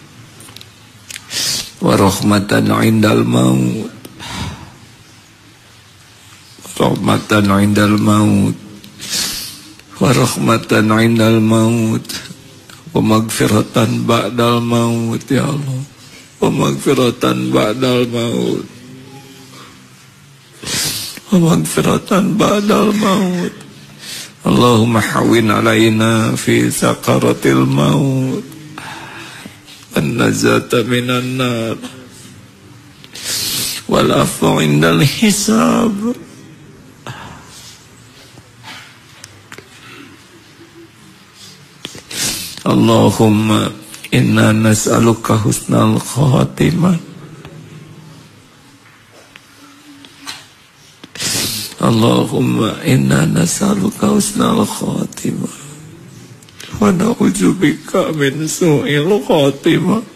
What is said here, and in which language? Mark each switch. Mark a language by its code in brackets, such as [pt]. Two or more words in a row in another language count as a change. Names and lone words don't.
[ar] ورحمة عند الموت، رحمة عند الموت ورحمة عند الموت ومغفرة بعد الموت يا الله، ومغفرة بعد الموت، ومغفرة بعد الموت. اللهم هون علينا في سكرات الموت والنجاة من النار والعفو عند الحساب. اللهم إنا نسألك حسن الخاتمة، اللهم إنا نسألك حسن الخاتمة ونعوذ بك من سوء الخاتمة,